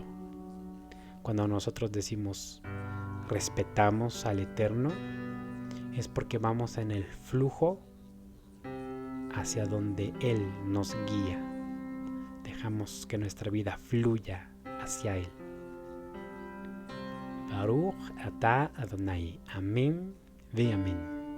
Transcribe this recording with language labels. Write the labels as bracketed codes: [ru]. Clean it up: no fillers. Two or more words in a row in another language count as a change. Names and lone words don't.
[es] Cuando nosotros decimos respetamos al Eterno, es porque vamos en el flujo hacia donde Él nos guía. Dejamos que nuestra vida fluya hacia Él. [he] ברוך אתה אדוני. [es] Amén ve amén.